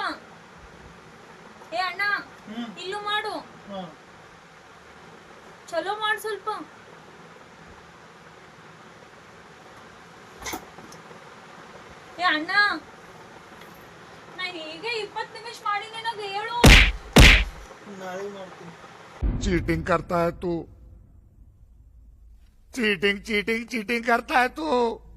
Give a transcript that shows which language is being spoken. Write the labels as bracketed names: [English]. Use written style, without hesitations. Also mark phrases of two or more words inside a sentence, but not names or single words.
[Kannada] ಏ ಅಣ್ಣ, ಇಲ್ಲೂ ಮಾಡು, ಚಲೋ ಮಾಡು ಸ್ವಲ್ಪ. ಏ ಅಣ್ಣ, ನಾ ಹೀಗೆ 20 ನಿಮಿಷ ಮಾಡಿ ನಿನಗೆ ಹೇಳು. ನಾಳೆ ಮಾಡ್ತೀನಿ. [Hindi] चीटिंग करता है तू, [English] cheating cheating cheating [Hindi] करता है तू।